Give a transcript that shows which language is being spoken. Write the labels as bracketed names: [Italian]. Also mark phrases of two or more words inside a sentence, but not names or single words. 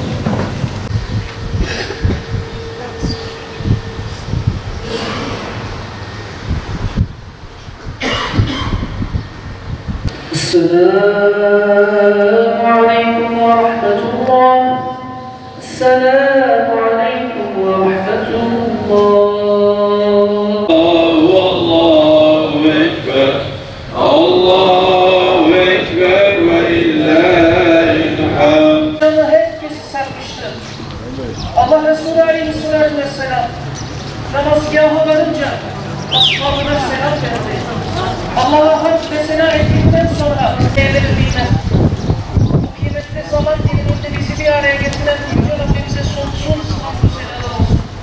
[Arabic] السلام عليكم ورحمة الله. السلام عليكم ورحمة الله. الله أكبر. الله أكبر ولله الحمد. [Turkish] Herkesi sarmıştı. Allah Resulü Aleyhisselatü Vesselam namazgaha varınca ashabına selam verdi. Allah'a hamd ve sena ettikten sonra verildiğine, bu kıymetli zaman diliminde bizi bir araya getiren Yüce Rabbimize sonsuz hamd ve senalar olsun.